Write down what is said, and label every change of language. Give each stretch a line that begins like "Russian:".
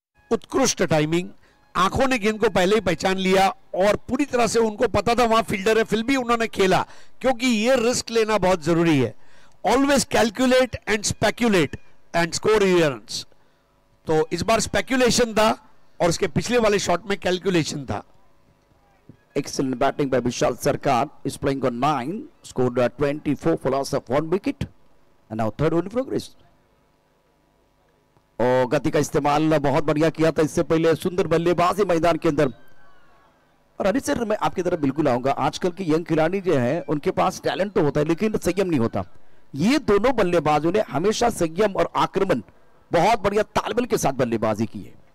Hindi: उत्कृष्ट टाइमिंग, आंखों ने गेंद को पहले ही पहचान लिया और पूरी तरह से उनको पता था वहां फील्डर है, फिर भी उन्होंने खेला, क्योंकि ये रिस्क लेना बहुत जरूरी है।
English: Always calculate and speculate and score your runs.
Hindi: तो इस बार स्पेक्युलेशन था और उसके पिछले वाले शॉट में कैलकुलेशन था।
English: Excellent batting by Vishal Sarkar, is playing on 9, scored 24 for loss of 1 wicket, and now third over in progress.
Hindi: और गति का इस्तेमाल बहुत बढ़िया किया था इससे पहले, सुंदर बल्लेबाजी मैदान के अंदर। और अनिल सर, मैं आपकी तरफ बिल्कुल आऊंगा। आजकल के यंग खिलाड़ी जो हैं, उनके पास टैलेंट तो होता है लेकिन संयम नहीं होता। ये दोनों बल्लेबाजों ने हमेशा संयम और आक्रमण, बहुत बढ़िया तालमेल के साथ बल्लेबाजी की है।